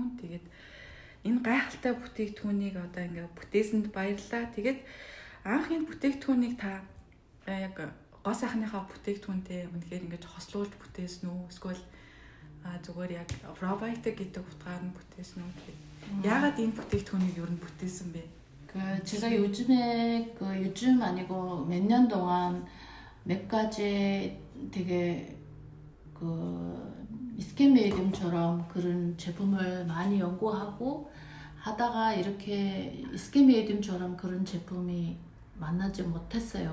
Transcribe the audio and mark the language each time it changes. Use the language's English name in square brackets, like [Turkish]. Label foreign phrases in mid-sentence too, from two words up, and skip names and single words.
[Mongolian] Тэгээд энэ гайхалтай бүтээгдэхүүнийг одоо ингээд бүтээсэнд баярлалаа. Тэгээд анх энэ бүтээгдэхүүнийг та яг гоо сайхныхаа бүтээгдэхүүнтэй үнэхээр ингээд хослуулж бүтээсэн үү? Эсвэл зүгээр яг пробиотик гэдэг утгаар нь бүтээсэн үү гэхэд яагаад энэ бүтээгдэхүүнийг ер нь бүтээсэн бэ? [Korean] 제가 요즘에 요즘 아니고 몇 년 동안 몇 가지 되게 스킨 메디움처럼 그런 제품을 많이 연구하고 하다가 이렇게 스킨 메디움처럼 그런 제품이 만나지 못했어요.